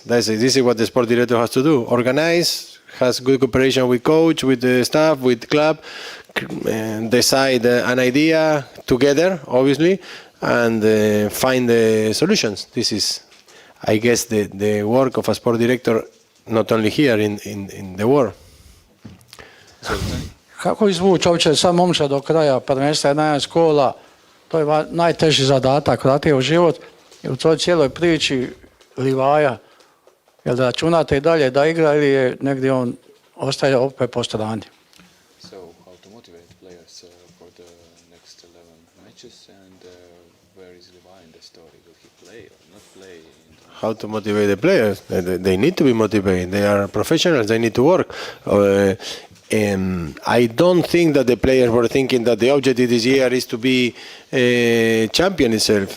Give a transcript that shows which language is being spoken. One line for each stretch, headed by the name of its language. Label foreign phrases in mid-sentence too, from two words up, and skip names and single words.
English: This is what the sport director has to do: organize, has good cooperation with coach, with the staff, with club, decide an idea together, obviously, and find the solutions. This is, I guess, the work of a sport director, not only here in the world.
Croatian: Kako izvući uopće sam momčad do kraja prvenstva 11 kola, to je najteži zadatak, vratiti u život i u toj cijeloj priči Livaja, jel da računate i dalje da igra ili je negdje on ostaje opet po strani?
English: So, how to motivate players for the next 11 matches and where is Levi in the story? Will he play or not play? How to motivate the players? They need to be motivated. They are professionals. They need to work. I don't think that the players were thinking that the objective this year is to be a champion itself.